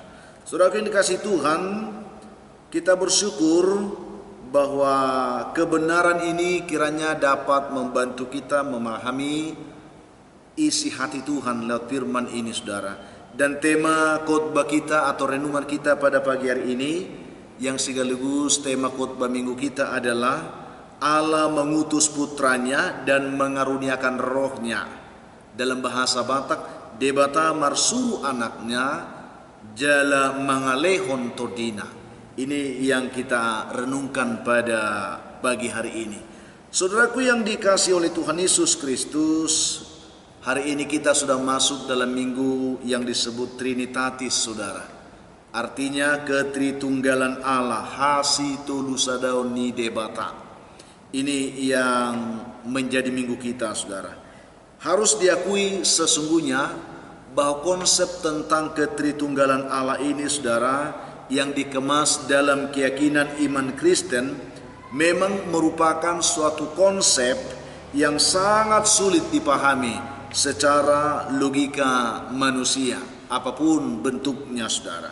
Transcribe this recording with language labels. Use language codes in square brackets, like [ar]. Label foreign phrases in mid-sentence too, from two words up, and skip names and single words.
[id] Saudara yang dikasih Tuhan, kita bersyukur bahwa kebenaran ini kiranya dapat membantu kita memahami isi hati Tuhan lewat firman ini, saudara. Dan tema khotbah kita atau renungan kita pada pagi hari ini, yang sekaligus tema khotbah minggu kita adalah Allah mengutus putranya dan mengaruniakan rohnya. Dalam bahasa Batak, [bbc] debata marsuru anaknya jala mangalehon todina. [id] Ini yang kita renungkan pada pagi hari ini. Saudaraku yang dikasihi oleh Tuhan Yesus Kristus, hari ini kita sudah masuk dalam minggu yang disebut Trinitatis, saudara. Artinya ketritunggalan Allah, [bbc] hasitu lusadaoni debata. [id] Ini yang menjadi minggu kita, saudara. Harus diakui sesungguhnya bahwa konsep tentang ketritunggalan Allah ini, saudara, yang dikemas dalam keyakinan iman Kristen memang merupakan suatu konsep yang sangat sulit dipahami secara logika manusia, apapun bentuknya, saudara.